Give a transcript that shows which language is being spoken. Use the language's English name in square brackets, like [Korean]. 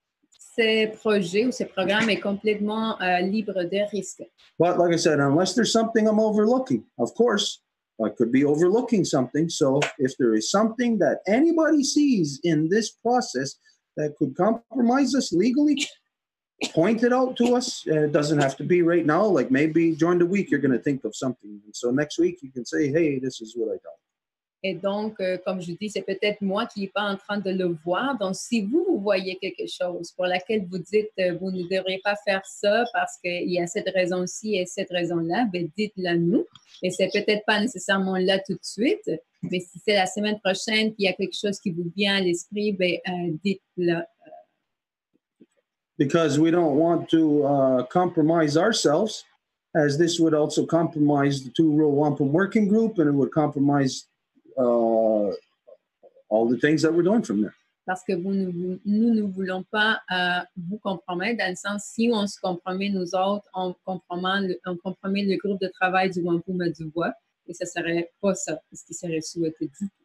[French] Ces projets ou ces programmes est complètement libre de risques. [English] But like I said, unless there's something I'm overlooking, of course, I could be overlooking something. So if there is something that anybody sees in this process that could compromise us legally, point it out to us. It doesn't have to be right now. Like maybe during the week, you're going to think of something. And so next week, you can say, hey, this is what I thought. [French] Et donc, comme je dis, c'est peut-être moi qui n'ai pas en train de le voir. Donc, si vous voyez quelque chose pour laquelle vous dites vous ne devriez pas faire ça parce qu'il y a cette raison-ci et cette raison-là, ben dites-le nous. Et c'est peut-être pas nécessairement là tout de suite, mais si c'est la semaine prochaine qu'il y a quelque chose qui vous vient à l'esprit, ben dites-le. [English] Because we don't want to compromise ourselves, as this would also compromise the two-row Wampum working group, and it would compromise all the things that we're doing from there. [French] Parce que nous ne voulons pas vous compromettre, dans le sens, si on se compromet nous autres, on compromet le groupe de travail du Wampum et du voit, et ça ne serait pas ça, ce qui serait souhaité du tout.